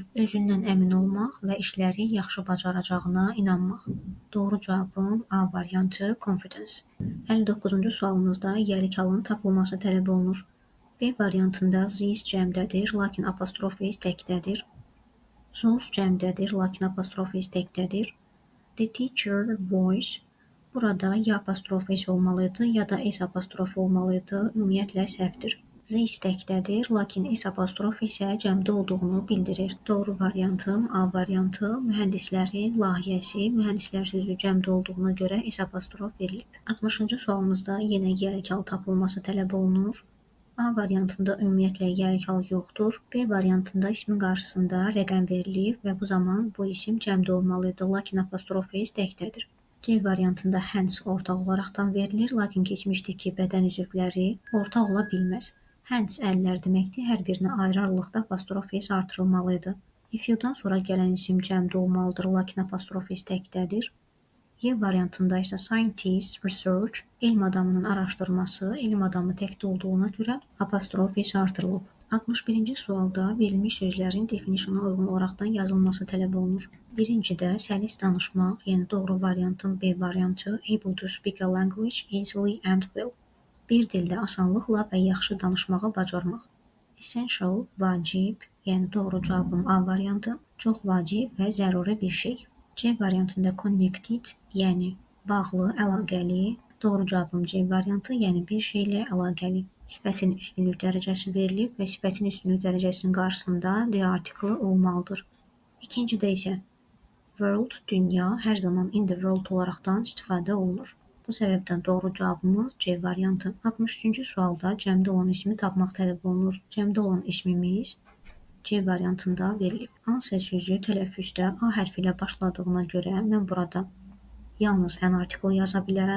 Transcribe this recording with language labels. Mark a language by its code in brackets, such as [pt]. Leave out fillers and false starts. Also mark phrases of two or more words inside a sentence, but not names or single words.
[az] Özündən əmin olmaq və işləri yaxşı bacaracağına inanmaq. Doğru cavabım A variantı confidence. 59-cu sualımızda yəlik halın tapılması tələb olunur. B variantında this cəmdədir, lakin apostrof s təkdədir. Those cəmdədir, lakin apostrof s təkdədir. [en] The teacher voice. [az] Burada ya apostrof s olmalıydı, ya da s apostrof olmalıydı. Ümumiyyətlə səhvdir. This təkdədir, lakin s apostrof isə cəmdə olduğunu bildirir. Doğru variantım A variantı. Mühəndislərin layihəsi, mühəndislər sözü cəmdə olduğuna görə s apostrof verilib. 60-cı sualımızda yenə yəlik hal tapılması tələb olunur. A variantında ümumiyyətlə yəlik hal yoxdur. B variantında ismin qarşısında rəqəm verilir və bu zaman bu isim cəmdə olmalıydı, lakin apostrof s təkdədir. C variantında hands ortaq olaraqdan verilir, lakin keçmişdəki bədən üzvləri ortaq ola bilməz. Hands əllər deməkdir, hər birinə ayrı aralıqda apostrof s artırılmalıydı. [en] If you- [az] dan sonra gələn isim cəmdə olmalıdır, lakin apostrof s təkdədir. Y variantında isə [en] scientist, research, [az] elm adamının araşdırması, elm adamı təkdə olduğuna görə apostrof s artırılıb. 61-ci sualda verilmiş sözlərin definitiona uyğun olaraqdan yazılması tələb olunur. Birincidə səlis danışmaq, yəni doğru variantın B variantı, [en] able to speak a language easily and well. [az] Bir dildə asanlıqla və yaxşı danışmağı bacarmaq. Essential, vacib, yəni doğru cavabım A variantı, çox vacib və zəruri bir şey. C variantında connected, yəni bağlı, əlaqəli. Doğru cavabım C variantı, yəni bir şeylə əlaqəli. Sifətin üstünlük dərəcəsi verilib və sifətin üstünlük dərəcəsinin qarşısında [en] the article [az] olmalıdır. İkincidə isə world, dünya, hər zaman [en] in the world [az] olaraqdan istifadə olunur. Bu səbəbdən doğru cavabımız C variantı. 63-cü sualda cəmdə olan ismi tapmaq tələb olunur. Cəmdə olan ismimiz C variantında verilib. Hansı sözü tələffüzdə A hərfi ilə başladığına görə mən burada yalnız [en] an article [az] yaza bilərəm.